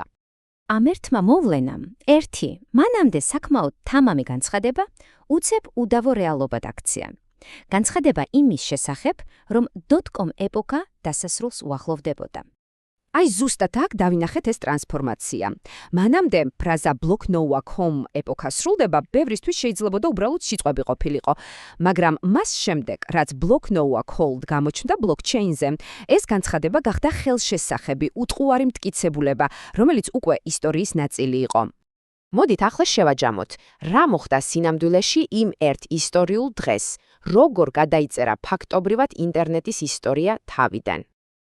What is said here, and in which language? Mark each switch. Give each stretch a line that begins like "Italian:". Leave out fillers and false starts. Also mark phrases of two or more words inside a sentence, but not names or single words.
Georgian: ამ ერთმა მოვლენამ, ერთი, მანამდე საკმაოდ თამამი განცხადება, უცებ უდავო რეალობად აქცია. განცხადება იმის შესახებ, რომ .com ეპოქა დასასრულს უახლოვდებოდა. აი ზუსტად აქ დავინახეთ ეს ტრანსფორმაცია. მანამდე ფრაზა block-noah.com ეპოქა სრულდება, ბევრისთვის შეიძლებოდა უბრალოდ სიტყვები ყოფილიყო, მაგრამ მას შემდეგ, რაც block-noah cold გამოჩნდა ბლოკჩეინზე, ეს განცხადება გახდა ხელშესახები, უტყუარი მტკიცებულება, რომელიც უკვე ისტორიის ნაწილი იყო. მოდით ახლა შევაჯამოთ, რა მოხდა სინამდვილეში იმ ერთ ისტორიულ დღეს, როგორ გადაიწერა ფაქტობრივად ინტერნეტის ისტორია თავიდან.